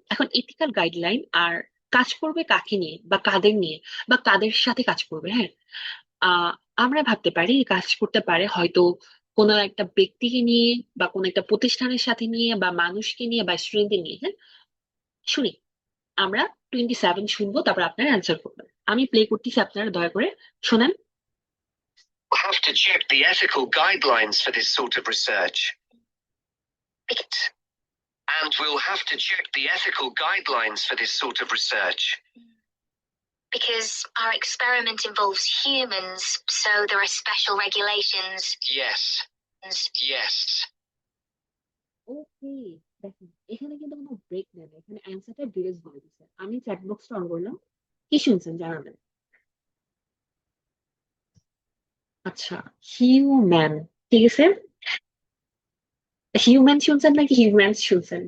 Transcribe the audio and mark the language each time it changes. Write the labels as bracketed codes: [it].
[bn] এখন ethical guideline আর কাজ করবে কাকে নিয়ে বা কাদের নিয়ে বা কাদের সাথে কাজ করবে, হ্যাঁ? আহ আমরা ভাবতে পারি কাজ করতে পারে হয়তো কোনো একটা ব্যক্তিকে নিয়ে বা কোনো একটা প্রতিষ্ঠানের সাথে নিয়ে বা মানুষকে নিয়ে বা স্টুডেন্টদের নিয়ে, হ্যাঁ? শুনি, আমরা 27 শুনবো, তারপর আপনারা অ্যান্সার করবেন। আমি প্লে করতেছি, আপনারা দয়া করে শোনেন। [en] We'll have to check the ethical guidelines for this sort of research. And we'll have to check the ethical guidelines for this sort of research. Because our experiment involves humans, so there are special regulations. Yes. Yes. [bn] ওকে, দেখেন এখানে কিন্তু কোনো break নেই, এখানে অ্যান্সারটা direct বলে দিচ্ছে। আমি চ্যাট বক্সটা অন করলাম, কি শুনছেন জানাবেন। আচ্ছা, হিউম্যান, ঠিক আছে। হিউম্যান শুনছেন নাকি হিউম্যানস শুনছেন?